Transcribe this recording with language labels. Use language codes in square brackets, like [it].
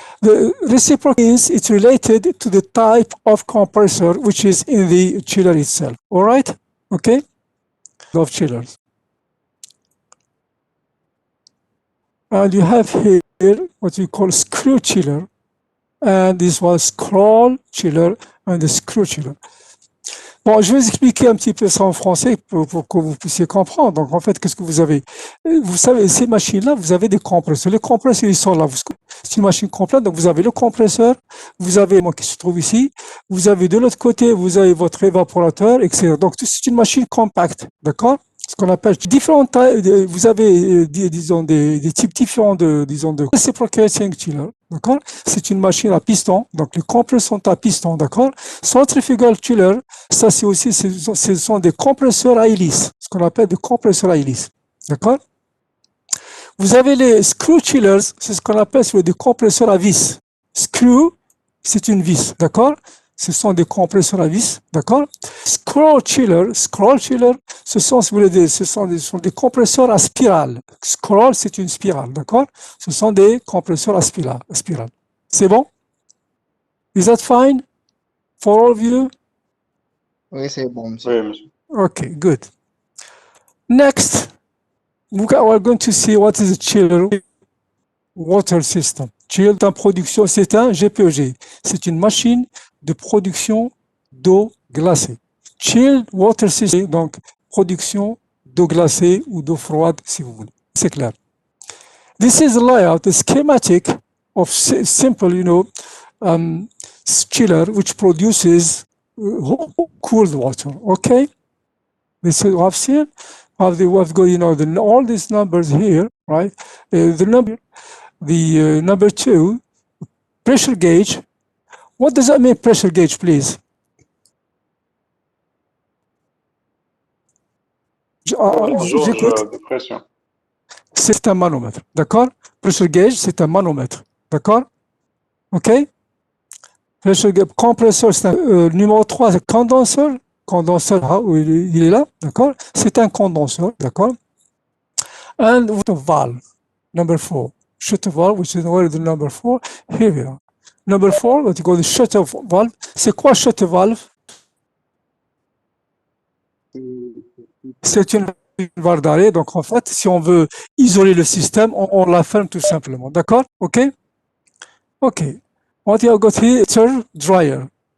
[en] The reciprocal means it's related to the type of compressor which is in the chiller itself, all right? Okay? Of chillers. And you have here what we call screw chiller, and this was scroll chiller and the screw chiller. [fr] Bon, je vais vous expliquer un petit peu ça en français pour que vous puissiez comprendre. Donc, en fait, qu'est-ce que vous avez? Vous savez, ces machines-là, vous avez des compresseurs. Les compresseurs, ils sont là. C'est une machine complète. Donc, vous avez le compresseur, vous avez moi qui se trouve ici, vous avez de l'autre côté, vous avez votre évaporateur, etc. Donc, c'est une machine compacte. D'accord? Ce qu'on appelle différentes tailles. Vous avez, disons, des types différents de [en] reciprocating chiller. [fr] D'accord? C'est une machine à piston. Donc, les compresseurs sont à piston. D'accord? [en] Centrifugal chiller, [fr] ça, c'est aussi, ce sont des compresseurs à hélice. Ce qu'on appelle des compresseurs à hélice. D'accord? Vous avez les [en] screw chillers, [fr] c'est ce qu'on appelle des compresseurs à vis. Screw, c'est une vis. D'accord? Ce sont des compresseurs à vis, d'accord? [en] Scroll chiller, [fr] ce sont, si vous voulez, ce sont des compresseurs à spirale. Scroll, c'est une spirale, d'accord? Ce sont des compresseurs à spirale. C'est bon? [en] Is that fine for all of you? [fr] Oui, c'est bon, monsieur. Oui, monsieur. [en] Okay, good. Next, we're going to see what is a chiller water system. [fr] Chiller en production, c'est un GPEG. C'est une machine de production d'eau glacée. [en] Chilled water system, [fr] donc production d'eau glacée ou d'eau froide, si vous voulez. C'est clair. [en] This is a layout, a schematic of simple, chiller which produces cooled water. Okay, this is what I've seen. We've got all these numbers here, right? The number 2, pressure gauge. What does that mean, pressure gauge, please? [fr] Jauge de pression. C'est un manomètre, d'accord? [en] Pressure gauge, [fr] c'est un manomètre, d'accord? OK? [en] Pressure gauge, [fr] compresseur, c'est un numéro 3, c'est condenseur. Condenseur, il est là, d'accord? C'est un condenseur, d'accord? [en] And with a valve, number 4. Shutter valve, which is where the number 4. Here we are. Number 4, what you call the shutter valve. [fr] C'est quoi [en] shutter valve? [fr] C'est une valve d'arrêt. Donc, en fait, si on veut isoler le système, on la ferme tout simplement. D'accord? OK? OK. [en] What you have got here, filter dryer.